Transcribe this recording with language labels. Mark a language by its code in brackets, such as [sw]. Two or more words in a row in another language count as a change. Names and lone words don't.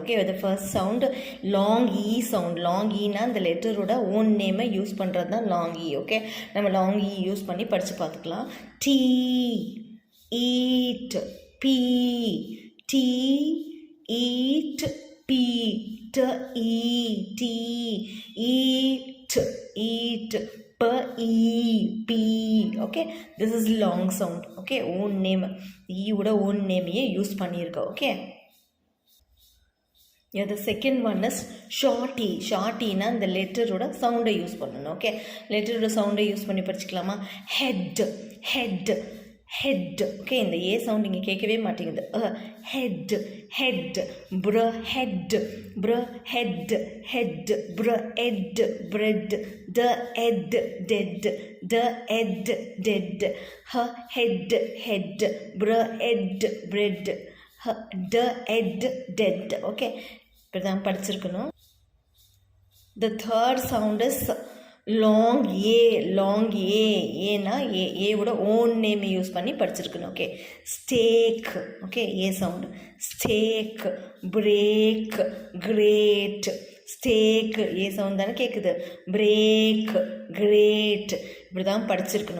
[ta] ஓகே, இந்த [en] first sound long e sound. long e [ta] அந்த லெட்டரோட [en] own name use [ta] பண்ணுறது தான் [en] long e. [ta] ஓகே, நம்ம [en] long e use [ta] பண்ணி படித்து பார்த்துக்கலாம். [en] tea, eat, bee. tea, eat, bee. t, e, tea, eat, eat. P, E, P. Okay, this is long sound. Okay, own name. ஈயோட own name use பண்ணியிருக்கோம். ஓகே, the second one is short e. Short e [ta] னா இந்த [en] letter sound use [ta] பண்ணணும். ஓகே, [en] letter sound use [ta] பண்ணி படிச்சுக்கலாமா? [en] head, head, head. [ta] ஓகே, இந்த [en] a sound [ta] இங்கே கேட்கவே மாட்டேங்குது. [en] head, head. br, head, br, head, head. br, ed, bread. d, ed, dead. d, ed, dead. h, head, head. br, ed, bread. h, d, ed, dead. [ta] ஓகே, இப்படி தான் படிச்சிருக்கணும். [en] The third sound is long a. long a [ta] ஏவோட [en] own name use [ta] பண்ணி படிச்சிருக்கணும். [en] okay, steak. okay, a sound. steak, break, great. steak a sound தானே கேட்குது. break, great. [ta] இப்படி தான் படிச்சிருக்கணும்.